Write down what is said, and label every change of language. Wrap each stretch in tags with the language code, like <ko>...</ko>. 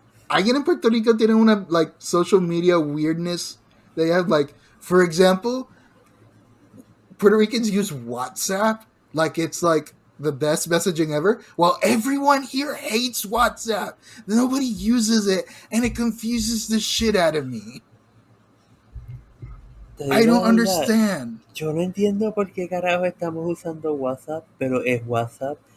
<es>Alguien en Puerto Rico tiene una</es> <en>like social media weirdness. They have like, for example, Puerto Ricans use WhatsApp like it's like the best messaging ever, while everyone here hates WhatsApp. Nobody uses it, and it confuses the shit out of me. I don't understand.</en> <es>Yo no entiendo por qué carajo estamos usando WhatsApp, pero es WhatsApp.</es>